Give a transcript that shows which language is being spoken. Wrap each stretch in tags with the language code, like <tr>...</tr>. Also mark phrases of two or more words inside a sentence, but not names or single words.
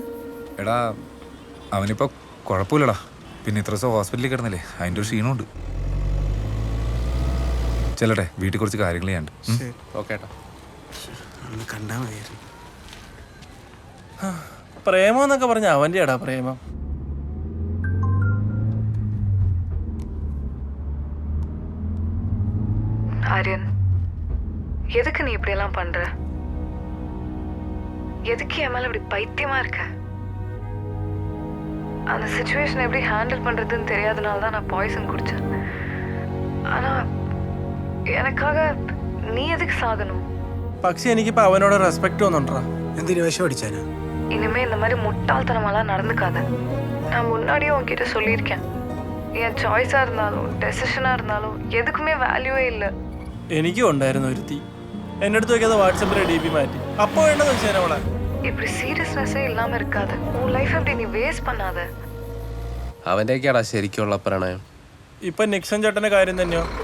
<ml>എടാ അവനിപ്പോ കുഴപ്പമില്ലടാ. പിന്നെ ഇത്ര ദിവസം ഹോസ്പിറ്റലിൽ കിടന്നില്ലേ, അതിൻ്റെ ഒരു ക്ഷീണമുണ്ട്. ചെല്ലട്ടെ, വീട്ടിൽ കുറച്ച് കാര്യങ്ങൾ ചെയ്യാണ്ട്. ഓക്കേട്ടാ, കണ്ടാ മതിയായിരുന്നു. പ്രേമം എന്നൊക്കെ പറഞ്ഞ അവൻ്റെ എടാ പ്രേമം.</ml> <ta>ஆரியன், எதுக்கு நீ இப்படியெல்லாம் பண்ற? எதுக்கு என் மேல இப்படி பைத்தியமா இருக்க? அந்த சிச்சுவேஷன் எப்படி ஹேண்டில் பண்றதுன்னு தெரியாதனால தான் நான் பாய்சன் குடிச்சேன். ஆனா எனக்காக நீ எதுக்கு சாகணும்?</ta> <ml>പക്ഷെ എനിക്കിപ്പോ അവനോട് റെസ്പെക്ട് ഒന്നുണ്ടാ. എന്തിനു വിഷം അടിച്ചാനാ?</ml> <ta>இனிமே இந்த மாதிரி முட்டாள்தனமெல்லாம் நடந்துக்காத. நான் முன்னாடியே உன்கிட்ட சொல்லியிருக்கேன், என் சாய்ஸா இருந்தாலும் டெசிஷனா இருந்தாலும் எதுக்குமே வேல்யூவே இல்லை.</ta> <ml>എനിക്കും ഉണ്ടായിരുന്നു ഒരുത്തി. എൻ്റെ അടുത്ത് നോക്കിയത് വാട്സപ്പിലെ DP മാറ്റി.</ml> <ta>அப்போ வேண்டது வச்சேன் அவளை. இப்படி சீரியஸ்னஸே இல்லாம இருக்காது. உன் லைஃப் எப்படி நீ வேஸ்ட் பண்ணாத.</ta> <ml>അവൻ്റെയൊക്കെയാടാ ശരിക്കുള്ള പ്രണയം. ഇപ്പൊ നിക്സൺ ചേട്ടന്റെ കാര്യം തന്നെയോ?</ml>